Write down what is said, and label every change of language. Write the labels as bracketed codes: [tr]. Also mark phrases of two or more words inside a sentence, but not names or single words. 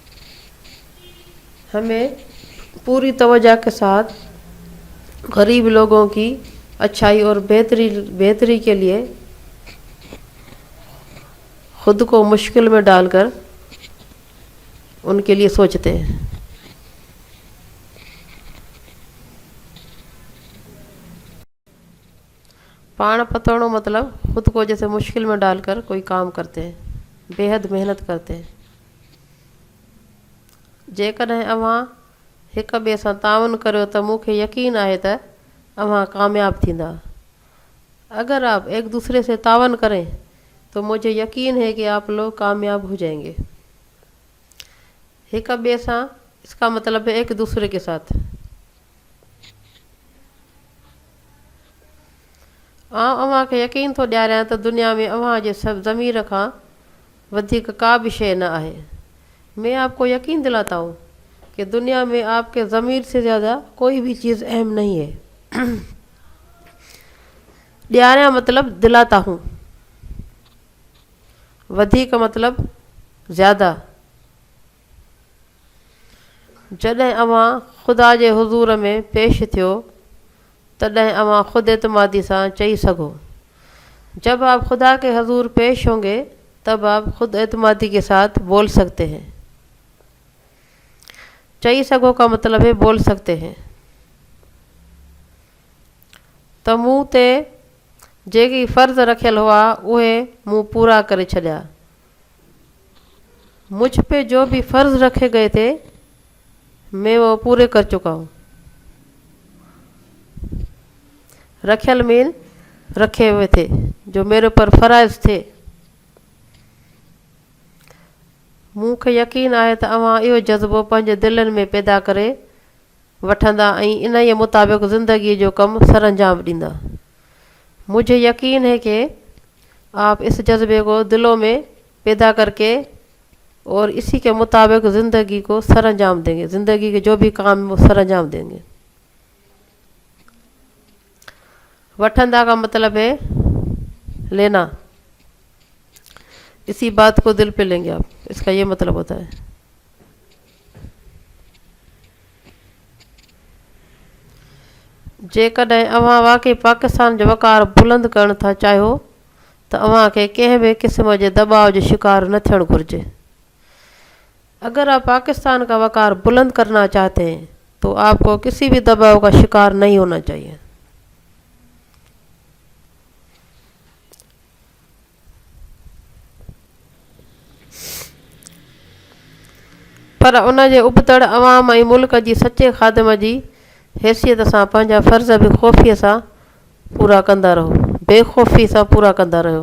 [ur] ہمیں پوری توجہ کے ساتھ غریب لوگوں کی اچھائی اور بہتری کے لیے خود کو مشکل میں ڈال کر ان کے لیے سوچتے ہیں. [sd] पाण पतोड़ो [ur] مطلب خود کو جیسے مشکل میں ڈال کر کوئی کام کرتے ہیں، بے حد محنت کرتے ہیں. [sd] जेकॾहिं अवां हिक ॿिए सां ताउन करियो त मूंखे यकीन आहे त अवां कामयाब थींदा। [ur] اگر آپ ایک دوسرے سے تعاون کریں تو مجھے یقین ہے کہ آپ لوگ کامیاب ہو جائیں گے. [sd] हिक ॿिए सां [ur] اس کا مطلب ہے ایک دوسرے کے ساتھ. [sd] अवां खे यकीन थो ॾियारियां त दुनिया में अवां जे सभु ज़मीर खां वधीक का भी शइ न आहे। [ur] میں آپ کو یقین دلاتا ہوں کہ دنیا میں آپ کے ضمیر سے زیادہ کوئی بھی چیز اہم نہیں ہے. ॾियारियां مطلب دلاتا ہوں, वधीक مطلب زیادہ. [sd] जॾहिं अवां ख़ुदा जे हुज़ूर में पेश थियो तॾहिं अवां ख़ुद एतमादी सां चई सघो। [ur] جب آپ خدا کے حضور پیش ہوں گے تب آپ خود اعتمادی کے ساتھ بول سکتے ہیں. [sd] चई सघो [ur] کا مطلب ہے بول سکتے ہیں. [sd] त मूं ते जेकी फ़र्ज़ रखियल हुआ उहे मूं पूरा करे छॾिया। [ur] مجھ پہ جو بھی فرض رکھے گئے تھے میں وہ پورے کر چکا ہوں. रखियल मीन رکھے ہوئے تھے، جو میرے پر فرائض تھے. [sd] मूंखे यकीन आहे त अवां इहो जज़्बो पंहिंजे दिलनि में पैदा करे वठंदा ऐं इन जे मुताबिक़ ज़िंदगी जो कमु सर अंजाम ॾींदा। [ur] مجھے یقین ہے کہ آپ اس جذبے کو دلوں میں پیدا کر کے اور اسی کے مطابق زندگی کو سر انجام دیں گے. زندگی کے جو بھی کام وہ سر انجام دیں گے. वठंदा کا مطلب ہے لینا. اسی بات کو دل پہ لیں گے آپ، اس کا یہ مطلب ہوتا ہے. [sd] जेकॾहिं अवां वाकई पाकिस्तान जो वक़ार बुलंद करण था चाहियो त अवां खे कंहिं बि क़िस्म जे दबाव जो शिकार न थियणु घुरिजे। [ur] اگر آپ پاکستان کا وقار بلند کرنا چاہتے ہیں تو آپ کو کسی بھی دباؤ کا شکار نہیں ہونا چاہیے. [sd] पर उन जे उबतड़ अवाम ऐं मुल्क जी सचे ख़ादिम जी हैसियत सां पंहिंजा फ़र्ज़ बि ख़ौफ़ीअ सां पूरा कंदा रहो, बेखौफ़ी सां पूरा कंदा रहो।